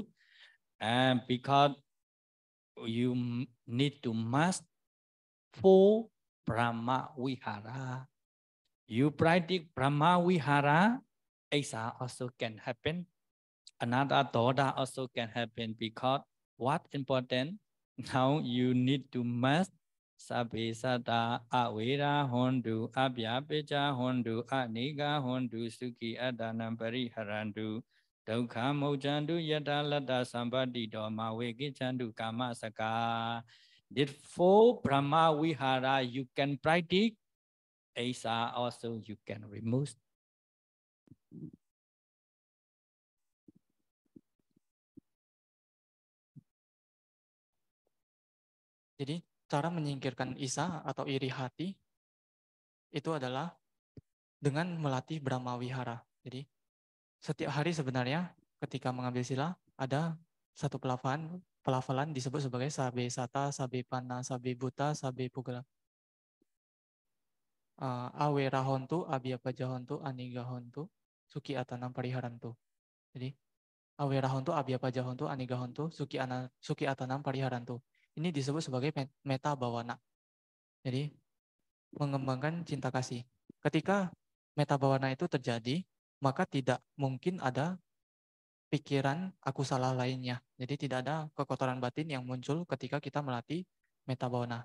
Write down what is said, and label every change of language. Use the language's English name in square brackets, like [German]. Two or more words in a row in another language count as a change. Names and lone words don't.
[English] And because you need to master for Brahma Vihara. You practice Brahma Vihara, Asa also can happen. Another Doda also can happen because what important? Now you need to master [Pali] Sabi sata awira hondu abya peja hondu aniga hondu suki adanam pariharandu Daukha mojandu yada lada sambadi doma wegi chandu kama saka. These 4 Brahma Vihara you can practice. Asa also you can remove. [Indonesian] Jadi cara menyingkirkan isa atau iri hati itu adalah dengan melatih Brahma Wihara. Jadi setiap hari sebenarnya ketika mengambil sila ada satu pelafalan disebut sebagai [Pali] sabe sata, sabe pana, sabe buta, sabe pugala. Awera hontu, abhyapaja hontu, aniga hontu, suki atanam pariharantu. Jadi awera hontu, abhyapaja hontu, aniga hontu, suki atanam pariharantu. [Indonesian] Ini disebut sebagai [Pali] meta bawana. [Indonesian] Jadi mengembangkan cinta kasih. Ketika [Pali] meta bawana [Indonesian] itu terjadi, maka tidak mungkin ada pikiran aku salah lainnya. Jadi tidak ada kekotoran batin yang muncul ketika kita melatih [Pali] meta bawana.